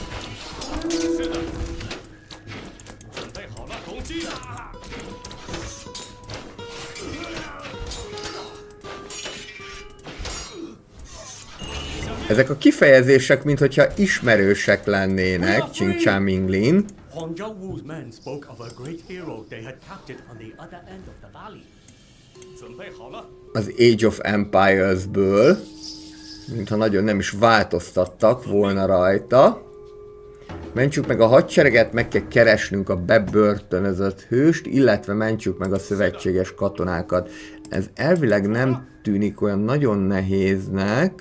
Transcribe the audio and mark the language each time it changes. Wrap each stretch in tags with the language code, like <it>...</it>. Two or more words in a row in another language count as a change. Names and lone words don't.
<hu>Ezek a kifejezések, minthogyha ismerősek lennének, Qing Chan Minglin.</hu> <en>Huang Zhaowu's men spoke of a great hero they had captured on the other end of the valley.</en> <zh>准备好了。</zh> <hu>Az Age of Empires-ből, mintha nagyon nem is változtattak volna rajta. Mentsük meg a hadsereget, meg kell keresnünk a bebörtönözött hőst, illetve mentsük meg a szövetséges katonákat. Ez elvileg nem tűnik olyan nagyon nehéznek.</hu>